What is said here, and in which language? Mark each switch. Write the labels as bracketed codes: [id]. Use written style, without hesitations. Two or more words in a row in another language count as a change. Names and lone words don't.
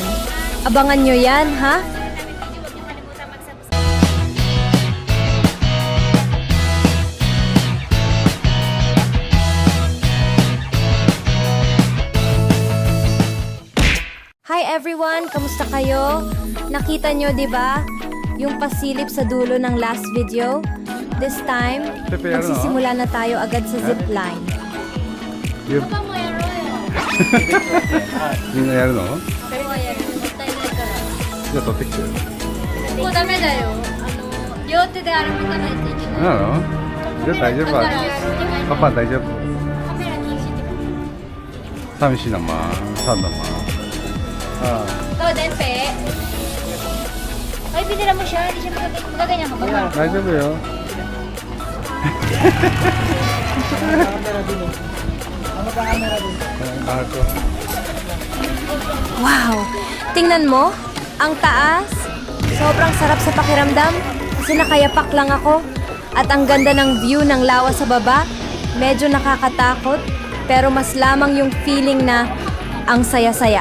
[tl] Abangan nyo yan, ha? [en] Hi everyone! [tl] Kamusta kayo? Nakita nyo, di ba? Yung pasilip sa dulo ng [en] last video. This time, [tl] magsisimula na tayo agad sa zipline. [ja] みんなやるの？じゃあ取ってきてよ。もうダメだよ。両手で歩かないといけない。なの？じゃあ大丈夫か。パパ大丈夫。カメラ禁止ってこ寂しいなま。3 naman. Ah. [tl] to. Oh, Denpe. Ay, pinira mo siya. Hindi siya magaganyan ka ba? [ja] 大丈夫よ。 [tl] Wow! Tingnan mo, ang taas. Sobrang sarap sa pakiramdam kasi nakayapak lang ako. At ang ganda ng view ng lawa sa baba. Medyo nakakatakot, pero mas lamang yung feeling na ang saya-saya.